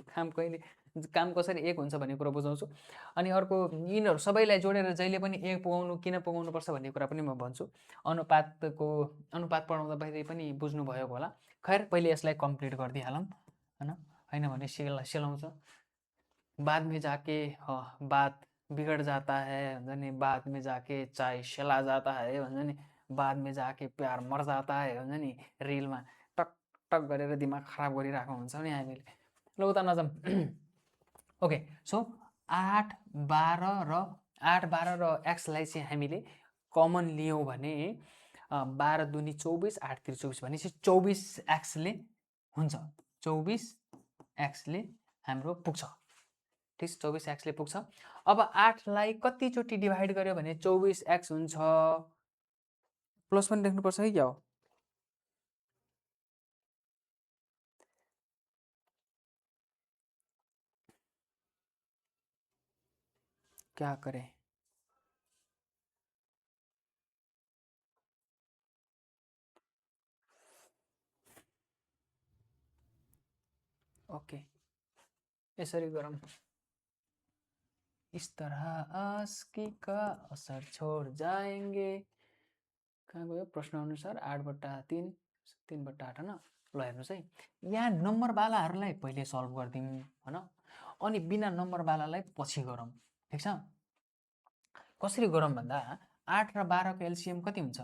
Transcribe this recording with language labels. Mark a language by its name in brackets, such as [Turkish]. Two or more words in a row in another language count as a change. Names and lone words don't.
[Nepali] काम कसरी 1 हुन्छ भन्ने कुरा बुझाउँछु। अनि अर्को यिनीहरू सबैलाई जोडेर जहिले पनि 1 किन पुगाउनुपर्छ भन्ने कुरा पनि म भन्छु। अनुपात पढाउँदाखेरि पनि बुझ्नुभएको होला। खैर पहिले यसलाई कम्प्लिट गरिदिइहालौँ, हैन? हैन भने सेलाउँछ। [Hindi] बाद में जाके बात बिगड़ जाता है [Nepali] भन्छ नि, [Hindi] बाद में जाके चाय सेला जाता है [Nepali] भन्छ नि, [Hindi] बाद में जाके प्यार मर जाता है [Nepali] भन्छ नि, रिलमा टक टक गरेर दिमाग खराब गरिरहेको हुन्छ नि हामीले। ल उता नजाऊँ। [English] okay, so [Nepali] 8, 12 र एक्सलाई चाहिँ हामीले कमन लियौँ भने 12 दुनी 24, 8 3 24 भनेपछि 24 एक्सले हुन्छ। 24 एक्सले हाम्रो पुग्छ। ठीक, 24 एक्सले पुग्छ। अब 8लाई कतिचोटि डिभाइड गर्यो भने 24 एक्स हुन्छ? प्लस पनि लेख्नुपर्छ कि क्या हो? [Hindi] क्या करे? [Nepali] ओके, यसरी गरौँ। [Hindi] इस तरह आस्की का असर छोड़ जाएंगे। [Nepali] कहाँ गयो? प्रश्न अनुसार 8/3 3/8 हैन? ल हेर्नुहोस् है, यहाँ नम्बरवालाहरूलाई पहिले सल्भ गरिदिउँ हैन, अनि बिना नम्बरवालालाई पछि गरौँ। ठिक छ? कसरी गरौँ भन्दा 8 र 12 को एलसिएम कति हुन्छ?